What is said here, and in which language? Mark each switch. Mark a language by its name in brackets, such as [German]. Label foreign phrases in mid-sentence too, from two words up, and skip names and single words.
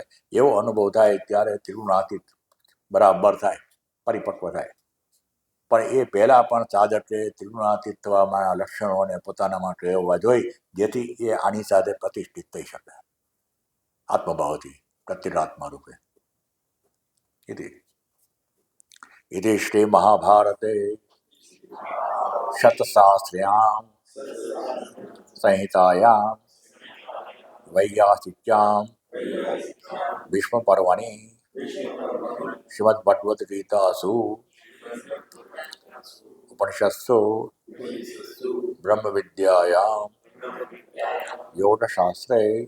[Gujarati] એવો અનુભવ થાય ત્યારે ત્રિગુણાતીત બરાબર થાય, પરિપક્વ થાય. પણ એ પહેલાં પણ સાધકે ત્રિગુણાતીત થવાના લક્ષણોને પોતાનામાં કહેવા જોઈ, જેથી એ આની સાથે પ્રતિષ્ઠિત થઈ શકે આત્મભાવથી, પ્રત્યેગાત્મા રૂપે. [Sanskrit] इति श्री महाभारते शतशास्त्र्यां संहितायां वैयासिक्यां भीष्मपर्वणि श्रीमद्भगवद्गीतासु उपनिषत्सु ब्रह्मविद्यायां योगशास्त्रे